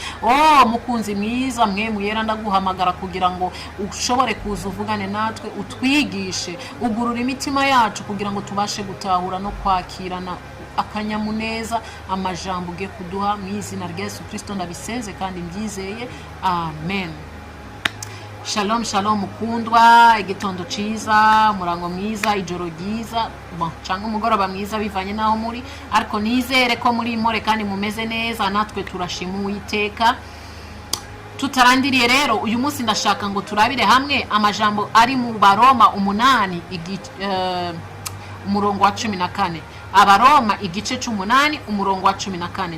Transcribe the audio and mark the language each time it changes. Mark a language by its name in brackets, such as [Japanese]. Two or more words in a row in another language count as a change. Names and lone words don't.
[Rundi] Mukunzi mwiza, mwe muyera ndaguhamagara kugira ngo ushobore kuza uvugane natwe, utwigishe, ugurura imitima yacu kugira ngo tubashe gutahura no kwakirana akanyamuneza amajambo ugiye kuduha mu izina rya Yesu Kristo ndabisenze kandi mbyizeye, amen. [Hebrew] Shalom shalom [Rundi] mukundwa, igitondo ciza, murango mwiza, ijoro ryiza, cyangwa umugoroba mwiza bivanye naho muri, ariko nizere ko muri more kandi mumeze neza. Natwe turashima Uwiteka. Tutarandiriye rero uyu munsi ndashaka ngo turabire hamwe amajambo ari mu Baroma 8 umurongo wa 14. Abaroma igice c'8 umurongo wa 14.